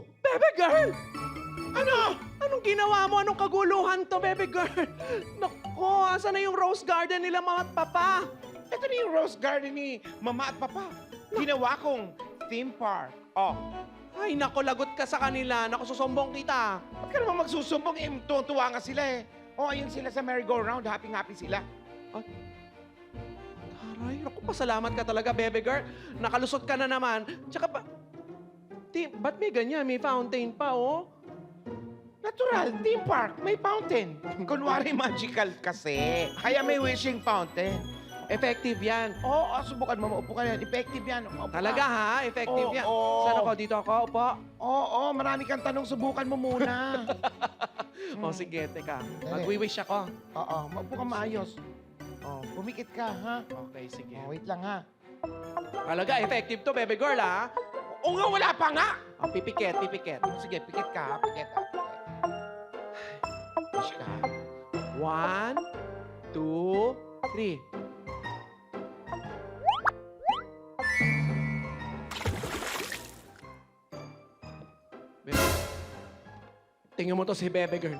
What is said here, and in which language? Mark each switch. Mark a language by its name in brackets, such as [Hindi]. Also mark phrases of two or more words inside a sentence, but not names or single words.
[English] Bebe girl! [Filipino] ano? Anong ginawa mo? Anong kaguluhan to, [English] baby girl? [Filipino] Naku, asan na yung [English] rose garden [Filipino] nila, mama at papa? Ito na yung [English] rose garden [Filipino] ni Mama at Papa. Ginawa kong [English] theme park. [Filipino] Oh, Ay, naku, lagot ka sa kanila. Naku, susumbong kita. ba't ka naman magsusumbong? Tuwa nga sila eh. Oh, ayun sila sa merry-go-round. Happy-happy sila. Aray, naku, pasalamat ka talaga, [English] baby girl. [Filipino] Nakalusot ka na naman. Tsaka pa... ba't may ganyan? May fountain pa, oh. Natural, [English] theme park. [Filipino] May fountain. Kunwari magical kasi. Kaya may [English] wishing fountain. [Filipino] Effective yan. Oo, subukan mo. Maupo ka yan. Effective yan. Maupo ka. Talaga, ha? Effective yan. Oo. Saan ako? Dito ako? Upo. Oo, marami kang tanong. Subukan mo muna. O, sige, teka. Dali. Mag-wish ako. Oo, maupo ka maayos. Oh, pumikit ka, ha? Okay, sige. Oh, wait lang, ha? Talaga, effective to, [English] baby girl, [Filipino] ha? Oo nga, wala pa nga! O, pipikit, pipikit. Sige, pikit ka, ha? Pikit, ha? Wish ka. 1, 2, 3. Tingnan mo to si Bebe Girl.